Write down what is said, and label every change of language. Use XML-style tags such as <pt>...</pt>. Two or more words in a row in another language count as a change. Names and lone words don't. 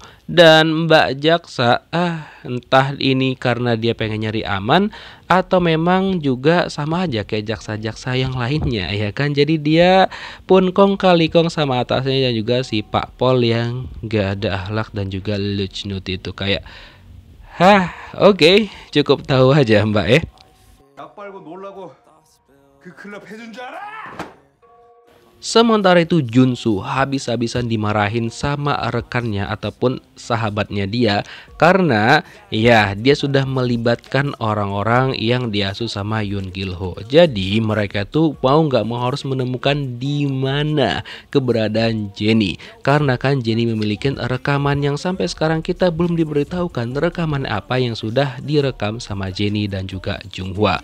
<id>Dan Mbak Jaksa entah ini karena dia pengen nyari aman atau memang juga sama aja kayak jaksa-jaksa yang lainnya ya kan. Jadi dia pun kong kali kong sama atasnya dan juga si Pak Pol yang gak ada akhlak dan juga lucnut itu kayak oke, cukup tahu aja Mbak ya.</id> <ko>약 빨고 놀라고 그 클럽 해준 줄 알아?</ko> <id>Sementara itu Junsu habis-habisan dimarahin sama rekannya ataupun sahabatnya dia karena ya dia sudah melibatkan orang-orang yang diasuh sama Yoon Gil-ho. Jadi mereka tuh mau nggak mau harus menemukan di mana keberadaan Jennie, karena kan Jennie memiliki rekaman yang sampai sekarang kita belum diberitahukan rekaman apa yang sudah direkam sama Jennie dan juga Junghwa.</id>